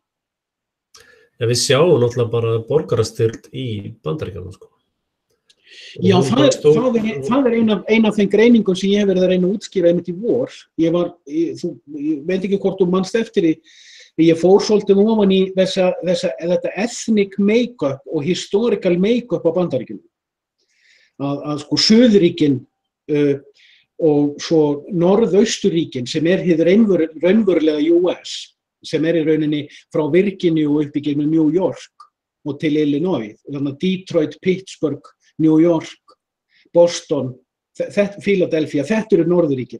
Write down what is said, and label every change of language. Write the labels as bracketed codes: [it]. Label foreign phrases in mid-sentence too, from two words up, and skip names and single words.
[is] Ja, við sjáum náttúrulega bara borgarastyrkt í Bandaríkjunum, sko. Já, það er ein af þeim greiningum sem ég hef verið að reyna að útskýra einmitt í vor. Ég veit ekki hvort þú manst eftir því. Ég fór svolítið ofan í þetta [en] ethnic make-up [is] og [en] historical make-up [is] á Bandaríkjunum. Að sko Suðuríkin og svo Norðausturríkin sem hið raunverulega US, sem í rauninni frá Virginia og upp í gegnum New York og til Illinois, þannig að Detroit, Pittsburgh, New York, Boston, Philadelphia, þetta eru Norðuríkin.